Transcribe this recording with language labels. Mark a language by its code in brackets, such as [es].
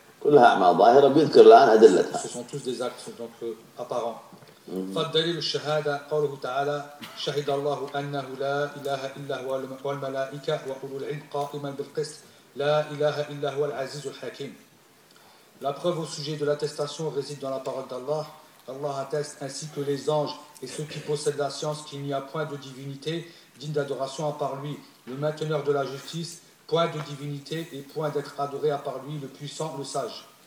[ar] كلها أعمال ظاهرة بيذكر الآن أدلتها. [fr] Ce sont tous des actes donc apparents. [ar] فالدليل الشهادة قوله تعالى شهد الله أنه لا إله إلا هو والملائكة وأولو العلم قائما بالقسط لا إله إلا هو العزيز الحكيم. [fr] La preuve au sujet de l'attestation réside dans la parole d'Allah. Allah atteste ainsi que les anges et ceux qui possèdent la science qu'il n'y a point de divinité digne d'adoration à part lui, le mainteneur de la justice, point de divinité et point d'être adoré à part lui, le puissant, le sage.